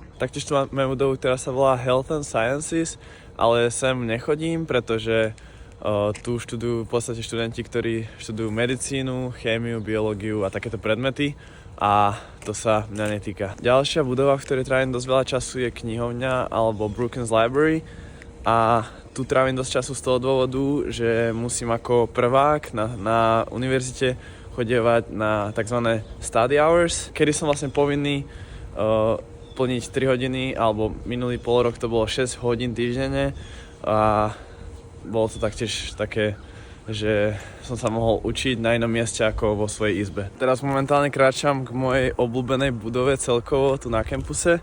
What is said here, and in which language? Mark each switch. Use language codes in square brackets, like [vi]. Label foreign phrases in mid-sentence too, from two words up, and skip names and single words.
[sk] Taktiež tu máme budovu, ktorá sa volá Health and Sciences, ale sem nechodím, pretože tu študujú v podstate študenti, ktorí študujú medicínu, chémiu, biológiu a takéto predmety a to sa mňa netýka. Ďalšia budova, v ktorej trávim dosť veľa času, je knihovňa alebo Brookings Library a tu trávim dosť času z toho dôvodu, že musím ako prvák na univerzite chodievať na tzv. [en] Study hours, [sk] kedy som vlastne povinný plniť 3 hodiny, alebo minulý pol rok to bolo 6 hodín týždenne a bolo to taktiež také, že som sa mohol učiť na inom mieste ako vo svojej izbe. Teraz momentálne kráčam k mojej obľúbenej budove celkovo tu na kampuse.